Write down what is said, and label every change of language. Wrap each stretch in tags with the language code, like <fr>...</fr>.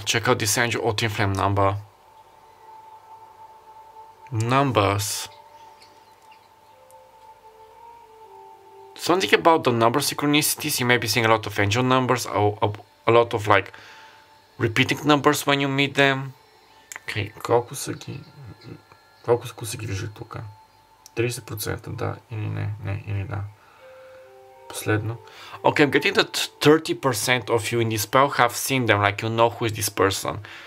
<en>Check out this angel or twin flame number. Numbers. Something about the number synchronicities. You may be seeing a lot of angel numbers or a lot of like repeating numbers when you meet them.</en> <bg>Okay, колко са ги виждат тук? 30%, да или не, или да. Последно.</bg> <en>Okay, I'm getting that 30% of you in this spell have seen them, like you know who is this person.</en>